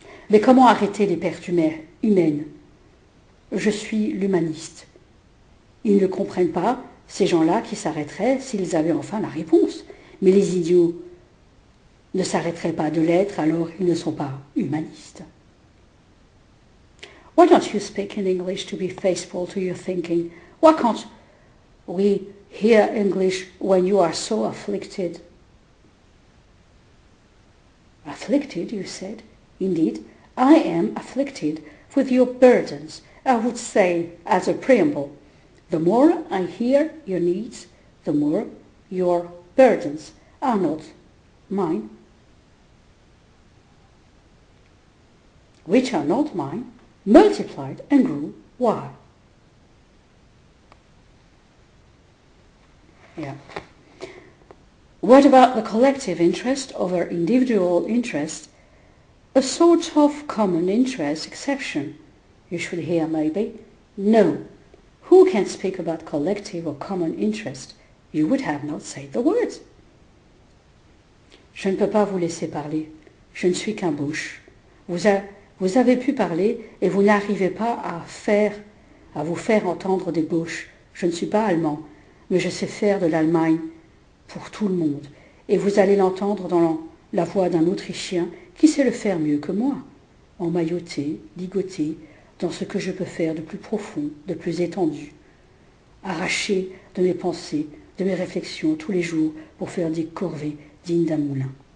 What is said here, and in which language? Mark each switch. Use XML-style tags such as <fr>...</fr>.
<fr>Mais comment arrêter les pertes humaines? Je suis l'humaniste. Ils ne comprennent pas, ces gens-là qui s'arrêteraient s'ils avaient enfin la réponse. Mais les idiots ne s'arrêteraient pas de l'être, alors ils ne sont pas humanistes.</fr> <en>Why don't you speak in English to be faithful to your thinking? Why can't we hear English when you are so afflicted? Afflicted, you said. Indeed, I am afflicted with your burdens. I would say, as a preamble, the more I hear your needs, the more your burdens are not mine, which are not mine, multiplied and grew. Why? Yeah. What about the collective interest over individual interest? A sort of common interest exception. You should hear maybe. No. Who can speak about collective or common interest? You would have not said the words.</en> <fr>Je ne peux pas vous laisser parler. Je ne suis qu'un Bosch. Vous avez pu parler et vous n'arrivez pas à vous faire entendre des Bosch. Je ne suis pas allemand, mais je sais faire de l'Allemagne pour tout le monde. Et vous allez l'entendre dans la voix d'un Autrichien qui sait le faire mieux que moi, emmailloté, ligoté, dans ce que je peux faire de plus profond, de plus étendu, arraché de mes pensées, de mes réflexions tous les jours pour faire des corvées dignes d'un moulin.</fr>